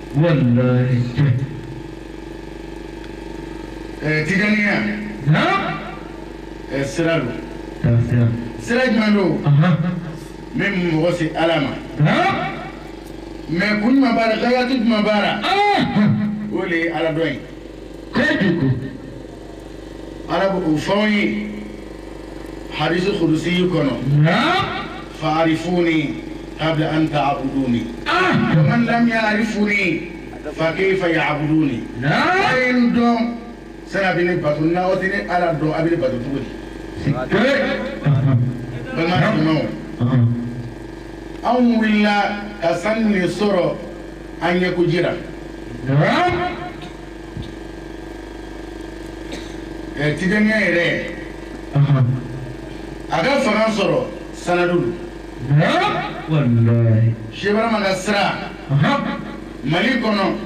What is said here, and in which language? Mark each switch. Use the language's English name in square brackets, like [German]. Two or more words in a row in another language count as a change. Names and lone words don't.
[Bambara] tijaniya sira don sira jumɛn don min mɔgɔ se ala ma mɛ kun jumɛn b'a la gayatu jumɛn b'a la o de ye ala dɔn ye ala b'o fɔ anw ye hadisi kudusi kɔnɔ [Arabic] فاعرفني قبل أن تعبدني ومن لم يعرفني فكيف يعبدني [Bambara] a ye n dɔn sani a bɛ ne bato n'aw tɛ ne ala dɔn a bɛ ne bato cogo di balimaw anw wulila ka sanu de sɔrɔ an ɲɛko jira tijaniya yɛrɛ a ka fanga sɔrɔ sanadu don Cheikh Ibrahima ka sira Mali kɔnɔ